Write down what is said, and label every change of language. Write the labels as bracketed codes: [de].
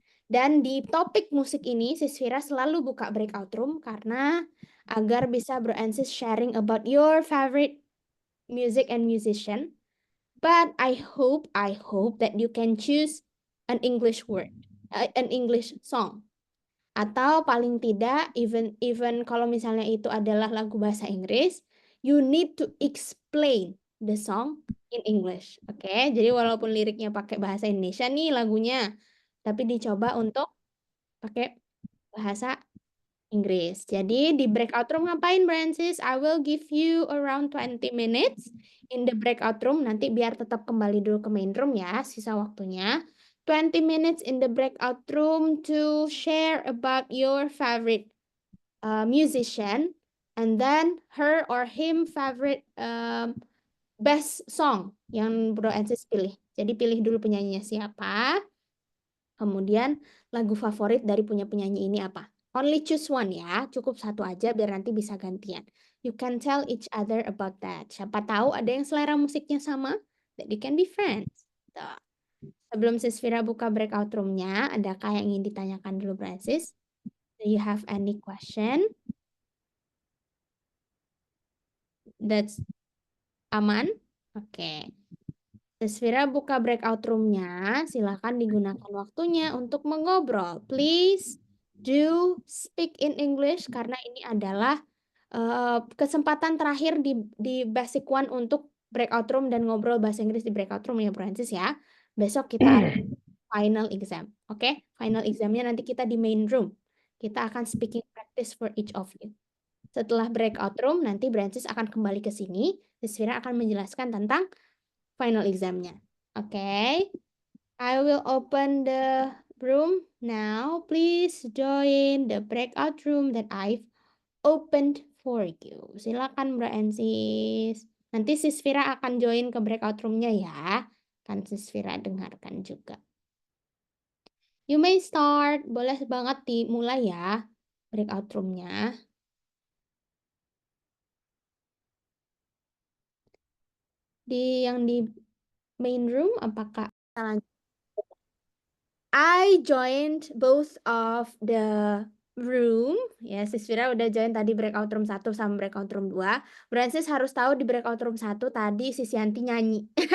[id] Dan di topik musik ini, Vira selalu buka breakout room karena agar bisa Bro and Sis [en] sharing about your favorite music and musician. But I hope that you can choose an English word, an English song. [id] Atau paling tidak, even kalau misalnya itu adalah lagu bahasa Inggris, [en] you need to explain the song in English. [id] Oke, jadi walaupun liriknya pakai bahasa Indonesia nih lagunya, tapi dicoba untuk pakai bahasa Inggris. Jadi di breakout room ngapain, Francis? [en] I will give you around 20 minutes in the breakout room. [id] Nanti biar tetap kembali dulu ke main room ya, sisa waktunya. [en] 20 minutes in the breakout room to share about your favorite musician and then her or him favorite best song [id] yang Bro Ensis pilih. Jadi pilih dulu penyanyinya siapa. Kemudian lagu favorit dari punya penyanyi ini apa? [en] Only choose one [id] ya, cukup satu aja biar nanti bisa gantian. [en] You can tell each other about that. [id] Siapa tahu ada yang selera musiknya sama, [en] that you can be friends. [id] Tuh. Sebelum Sis Vira buka breakout room-nya, adakah yang ingin ditanyakan dulu, Francis? [en] Do you have any question? [id] That's aman? Oke. Sis Vira buka breakout room-nya, silakan digunakan waktunya untuk mengobrol. [en] Please do speak in English [id] karena ini adalah kesempatan terakhir di basic one untuk breakout room dan ngobrol bahasa Inggris di breakout room ya, Francis ya. Besok kita ada final exam. Oke? Final examnya nanti kita di main room. Kita akan [en] speaking practice for each of you. [id] Setelah breakout room, nanti Francis akan kembali ke sini. Vira akan menjelaskan tentang final examnya. [en] Oke? I will open the room now. Please join the breakout room that I've opened for you. Silakan Bro and Sis. [id] Nanti Sisvira akan join ke breakout room-nya ya. Kan Sisvira dengarkan juga. [en] You may start. [id] Boleh banget dimulai ya breakout room-nya. Yang di main room apakah [en] I joined both of the room. [id] Ya, Sisvira udah join tadi breakout room 1 sama breakout room 2. Francis harus tahu di breakout room 1 tadi Sisyanti nyanyi.